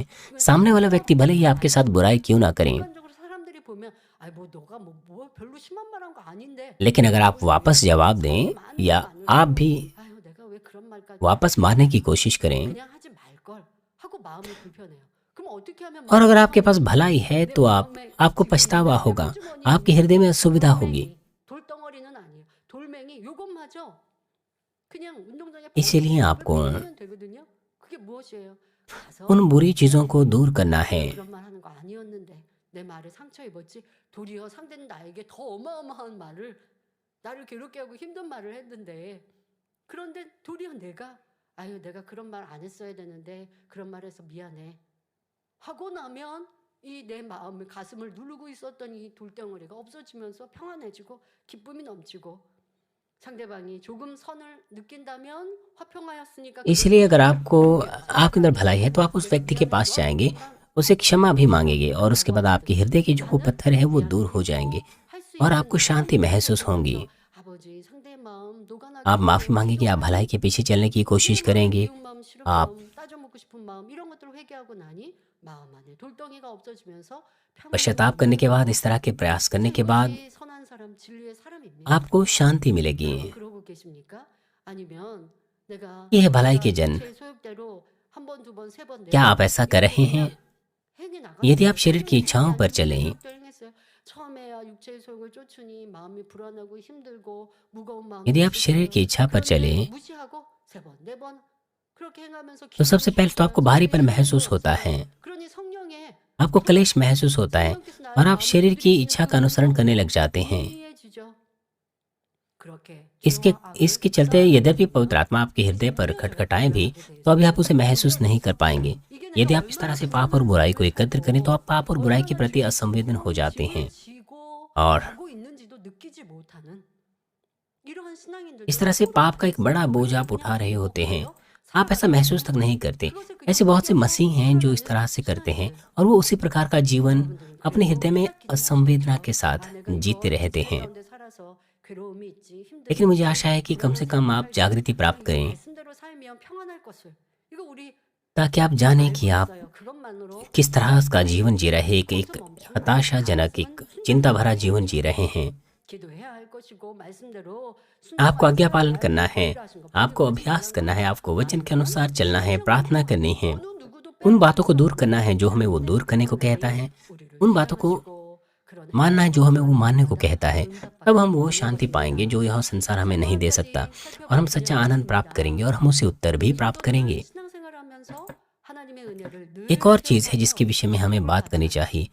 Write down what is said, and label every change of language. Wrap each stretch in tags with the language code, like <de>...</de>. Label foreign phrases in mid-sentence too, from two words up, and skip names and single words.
<hi>सामने वाला व्यक्ति भले ही आपके साथ बुराई क्यों ना करें, लेकिन अगर आप वापस जवाब दें या आप भी वापस मारने की कोशिश करें और अगर आपके पास भलाई है तो आपको पछतावा होगा, आपके हृदय में असुविधा होगी। इसीलिए आपको उन बुरी चीजों को दूर करना है।</hi> <ko>내 말에 상처 입었지? 도리어 상대는 나에게 더 어마어마한 말을, 나를 괴롭게 하고 힘든 말을 했는데, 그런데 도리어 내가 그런 말 안 했어야 되는데 그런 말 해서 미안해 하고 나면 이 내 마음을, 가슴을 누르고 있었던 이 돌덩어리가 없어지면서 평안해지고 기쁨이 넘치고, 상대방이 조금 선을 느낀다면 화평하였으니까।</ko> <hi>इसलिए अगर आपके अंदर भलाई है तो आप उस व्यक्ति के पास जाएंगे, उसे क्षमा भी मांगेंगे और उसके बाद आपके हृदय के जो वो पत्थर है वो दूर हो जाएंगे और आपको शांति महसूस होगी। आप माफी मांगेंगे, आप भलाई के पीछे चलने की कोशिश करेंगे, आप</hi> <ko>마음 안에 돌덩이가 없어지면서</ko> <hi>पश्चाताप</hi> <ko>평안해지는</ko> <hi>करने के बाद,</hi> <ko>거예요.</ko> <hi>इस तरह के प्रयास करने</hi> <ko>혹시</ko> <hi>के बाद</hi> <ko>이것이 선한 사람, 진리의 사람입니까?</ko> <hi>आपको शांति मिलेगी।</hi> <ko>여러분 그러고 계십니까? 아니면 내가</ko> <hi>ये है भलाई के</hi> <ko>내가</ko> <hi>जन।</hi> <ko>육체의 소욕대로 한 번, 두 번, 세 번, 네</ko> <hi>क्या</hi> <ko>번</ko> <hi>आप ऐसा कर</hi> <ko>이렇게</ko> <hi>रहे हैं?</hi> <ko>그냥 행해</ko> <hi>यदि</hi> <ko>나가는</ko> <hi>आप शरीर की</hi> <ko>거예요.</ko> <hi>इच्छाओं पर</hi> <ko>육체의</ko> <hi>चलें,</hi> <ko>소욕대로 행했어요. 처음에야 육체의 소욕을 쫓으니 마음이 불안하고 힘들고 무거운</ko> <hi>यदि</hi> <ko>마음이</ko> <hi>आप शरीर</hi> <ko>있었어요.</ko> <hi>की इच्छा पर</hi> <ko>그런데</ko> <hi>चलें,</hi> <ko>무시하고 세 번, 네 번 그렇게 행하면서</ko> <hi>तो</hi> <ko>기도하고</ko> <hi>सबसे पहले तो</hi> <ko>싶었어요.</ko> <hi>आपको</hi> <ko>성령의</ko> <hi>भारीपन महसूस</hi> <ko>충만도</ko> <hi>होता है,</hi> <ko>없어요. 그러니 성령의</ko> <hi>आपको</hi> <ko>평안,</ko> <hi>क्लेश महसूस होता है</hi> <ko>성령께서</ko> <hi>और</hi> <ko>나의</ko> <hi>आप</hi> <ko>마음을</ko> <hi>शरीर की</hi> <ko>두드리시는</ko> <hi>इच्छा का अनुसरण</hi> <ko>그것도</ko> <hi>करने लग जाते हैं।</hi> <ko>미미해지죠. 그렇게</ko> <hi>इसके</hi> <ko>죄와 악을</ko> <hi>इसके चलते</hi> <ko>쌓아가는</ko> <hi>यद्यपि</hi> <ko>거예요.</ko> <hi>पवित्र आत्मा आपके हृदय पर</hi> <ko>생명을</ko> <hi>खटखटाएं भी,</hi> <ko>잃어가게</ko> <hi>तो अभी</hi> <ko>돼요.</ko> <hi>आप उसे महसूस नहीं कर पाएंगे।</hi> <ko>이게</ko> <hi>यदि</hi> <ko>내가</ko> <hi>आप इस तरह</hi> <ko>얼마나</ko> <hi>से पाप और</hi> <ko>잔인한</ko> <hi>बुराई को</hi> <ko>죄를</ko> <hi>एकत्र करें, तो आप</hi> <ko>했고</ko> <hi>पाप और बुराई के</hi> <ko>얼마나</ko> <hi>प्रति</hi> <ko>죄의</ko> <hi>असंवेदन हो जाते</hi> <ko>짐을</ko> <hi>हैं</hi> <ko>지고</ko> <hi>और</hi> <ko>가고 있는지도 느끼지 못하는 이러한 신앙인들도</ko> <hi>इस तरह से</hi> <ko>속으로</ko> <hi>पाप का</hi> <ko>많이</ko> <hi>एक बड़ा</hi> <ko>있어요.</ko> <hi>बोझ</hi> <ko>그래서</ko> <hi>आप उठा</hi> <ko>그냥</ko> <hi>रहे होते हैं।</hi> <ko>뭐예요?</ko> <hi>आप ऐसा</hi> <ko>살아가는</ko> <hi>महसूस तक</hi> <ko>거예요.</ko> <hi>नहीं करते।</hi> <ko>그것을 그냥</ko> <hi>ऐसे बहुत से</hi> <ko>넘겨서</ko> <hi>मसीह हैं जो इस तरह</hi> <ko>살아가는</ko> <hi>से करते हैं</hi> <ko>신앙인들.</ko> <hi>और वो उसी प्रकार का जीवन</hi> <ko>여러분들은</ko> <hi>अपने</hi> <ko>그리고</ko> <hi>हृदय में</hi> <ko>깨닫기는</ko> <hi>असंवेदना</hi> <ko>하시겠죠.</ko> <hi>के साथ</hi> <ko>아, 내가</ko> <hi>जीते</hi> <ko>이런</ko> <hi>रहते</hi> <ko>죄</ko> <hi>हैं।</hi> <ko>가운데 살아서 괴로움이 있지, 힘듦이</ko> <hi>लेकिन मुझे</hi> <ko>있지.</ko> <hi>आशा है कि कम से</hi> <ko>그러면서</ko> <hi>कम</hi> <ko>내</ko> <hi>आप</hi> <ko>살때</ko> <hi>जागृति</hi> <ko>내가</ko> <hi>प्राप्त</hi> <ko>이</ko> <hi>करें,</hi> <ko>말씀대로 살면 평안할 것을. 이거 우리</ko> <hi>ताकि आप जानें</hi> <ko>알고</ko> <hi>कि आप</hi> <ko>있어요. 그것만으로</ko> <hi>किस तरह का जीवन जी रहे हैं।</hi> <ko>거기서</ko> <hi>एक</hi> <ko>멈추면</ko> <hi>हताशाजनक,</hi> <ko>말씀은</ko> <hi>एक चिंता</hi> <ko>순종해야</ko> <hi>भरा</hi> <ko>돼요.</ko> <hi>जीवन जी रहे हैं।</hi> <ko>기도해야 할 것이고 말씀대로</ko> <hi>आपको</hi> <ko>순종하여</ko> <hi>आज्ञा पालन</hi> <ko>살아가야</ko> <hi>करना</hi> <ko>될</ko> <hi>है,</hi> <ko>법이라 하신 거.</ko> <hi>आपको</hi> <ko>본인은</ko> <hi>अभ्यास</hi> <ko>중요한</ko> <hi>करना है,</hi> <ko>거예요.</ko> <hi>आपको वचन के</hi> <ko>아니면</ko> <hi>अनुसार चलना है,</hi> <ko>성령으로</ko> <hi>प्रार्थना करनी है,</hi> <ko>어느 누구도</ko> <hi>उन बातों को</hi> <ko>빼앗기지</ko> <hi>दूर करना</hi> <ko>않는</ko> <hi>है जो हमें वो दूर करने को कहता है, उन बातों को मानना है जो हमें वो मानने को कहता है। तब हम वो शांति पाएंगे जो यह संसार हमें नहीं दे सकता, और हम सच्चा आनंद प्राप्त करेंगे और हम उसे उत्तर भी प्राप्त करेंगे। एक और चीज़ है जिसके विषय में हमें बात करनी चाहिए।</hi>